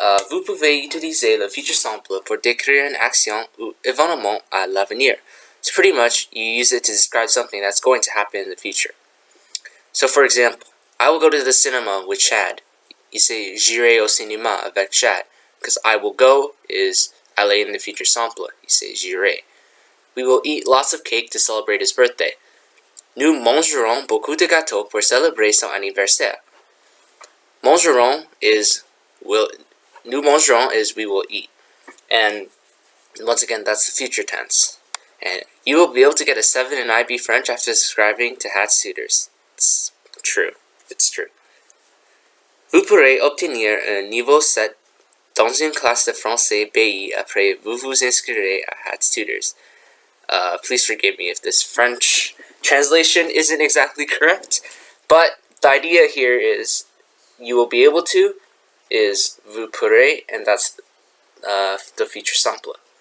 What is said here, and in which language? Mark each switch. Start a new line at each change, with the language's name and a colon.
French: Vous pouvez utiliser le futur simple pour décrire une action ou événement à l'avenir.
English: So pretty much, you use it to describe something that's going to happen in the future. So for example, I will go to the cinema with Chad. You say
French: j'irai au cinéma avec Chad,
English: because I will go is aller in the future simple. You say
French: j'irai.
English: We will eat lots of cake to celebrate his birthday.
French: Nous mangerons beaucoup de gâteaux pour célébrer son anniversaire.
English: Mangerons is
French: nous mangerons
English: is we will eat. And once again, that's the future tense. And you will be able to get a 7 in IB French after subscribing to Tutors. It's true. It's true.
French: Vous pourrez obtenir un niveau 7 dans une classe de français BI après vous vous inscrirez à Tutors.
English: Please forgive me if this French translation isn't exactly correct, but the idea here is you will be able to is
French: vous pourrez,
English: and that's the future simple.